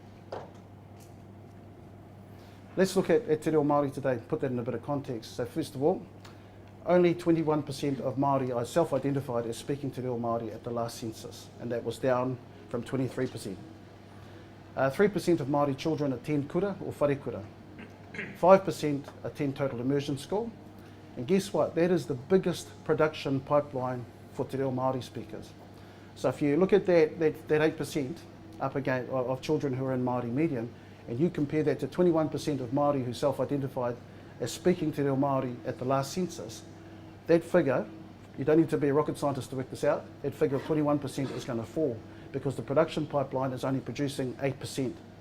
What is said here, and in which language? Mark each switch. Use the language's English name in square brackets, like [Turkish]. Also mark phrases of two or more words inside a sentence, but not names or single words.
[English] Let's look at Te Reo Māori today, put that in a bit of context. So first of all, only 21% of Māori are self-identified as speaking Te Reo Māori at the last census, and that was down from 23%. 3% of Māori children attend kura or whare kura. 5% attend total immersion school. And guess what? That is the biggest production pipeline for Te Reo Māori speakers. So if you look at that 8% up again of children who are in Māori medium, and you compare that to 21% of Māori who self-identified as speaking Te Reo Māori at the last census, that figure, you don't need to be a rocket scientist to work this out, that figure of 21% is going to fall because the production pipeline is only producing 8%.